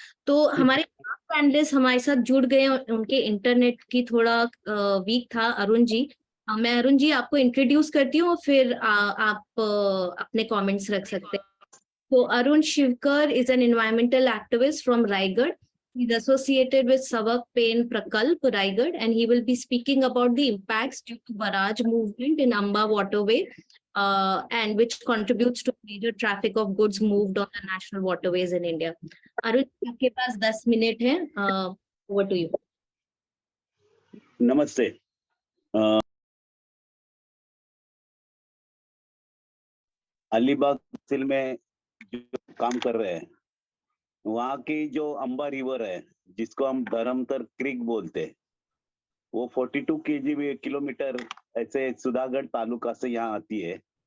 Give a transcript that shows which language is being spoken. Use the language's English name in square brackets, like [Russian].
[Hindi] तो हमारे पैनलिस्ट हमारे साथ जुड़ गए, उनके इंटरनेट की थोड़ा वीक था। अरुण जी, मैं अरुण जी आपको इंट्रोड्यूस करती हूँ और फिर आप अपने कमेंट्स रख सकते हैं। तो Arun Shivkar [English] is an environmental activist from Raigad. He's associated with Savak Pen Prakalp, Raigad, and he will be speaking about the impacts due to barrage movement in Amba waterway, and which contributes to major traffic of goods moved on the national waterways in India. [Hindi] Arun, आपके पास 10 minute है. [English] Over to you. [Hindi] नमस्ते. अलीबाग तहसील में जो काम कर रहे हैं, वहाँ की जो अंबा रिवर है, जिसको हम धर्मतर क्रीक बोलते हैं, वो 42 किलोमीटर ऐसे सुधागढ़ तालुका से यहाँ आती है.